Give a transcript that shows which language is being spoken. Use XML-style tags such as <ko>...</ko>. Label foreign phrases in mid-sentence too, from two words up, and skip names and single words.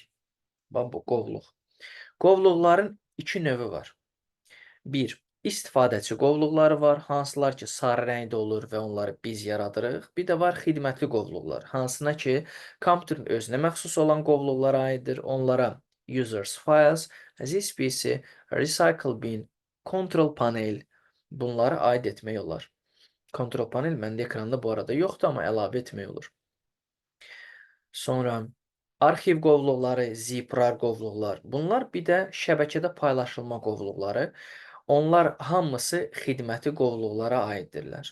<az>Bax, bu qovluq. Qovluqların iki növü var. Bir, istifadəçi qovluqları var, hansılar ki, sarı rəngdə olur və onları biz yaradırıq. Bir də var xidmətli qovluqlar, hansına ki, kompüterin özünə məxsus olan qovluqlara aiddir. Onlara</az> <en>users files, this PC, recycle bin, control panel</en> <az>bunları aid etmək olar.</az> <en>Control panel</en> <az>məndə ekranda bu arada yoxdur, amma əlavə etmək olur. Sonra arxiv qovluqları, ziprar qovluqlar. Bunlar bir də şəbəkədə paylaşılma qovluqları. Onlar hamısı xidməti qovluqlara aiddirlər.</az>